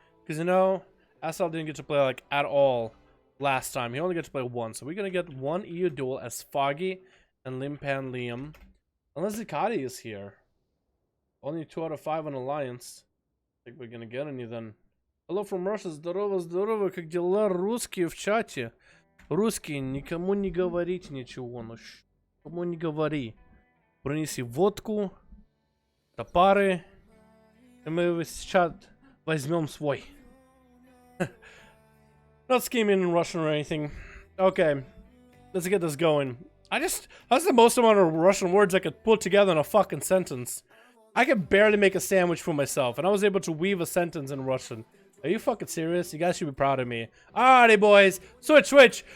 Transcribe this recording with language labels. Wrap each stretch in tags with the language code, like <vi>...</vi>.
<en>Because you know, Asal didn't get to play like at all last time. He only got to play once. So we're gonna get one EU duel as Foggy and Limpan Liam. Unless Zakati is here. Only 2 out of 5 on Alliance. I think we're gonna get any then. Hello from Russia.</en> <ru>Здорово, как дела? Русские в чате. Русские, никому не говорите ничего. Никому не говори. Принеси водку, топары, и мы сейчас возьмем свой.</ru> <en>Not scheming in Russian or anything. Okay, let's get this going. That's the most amount of Russian words I could put together in a fucking sentence. I could barely make a sandwich for myself, and I was able to weave a sentence in Russian. Are you fucking serious? You guys should be proud of me. Alrighty, boys. Switch.</en>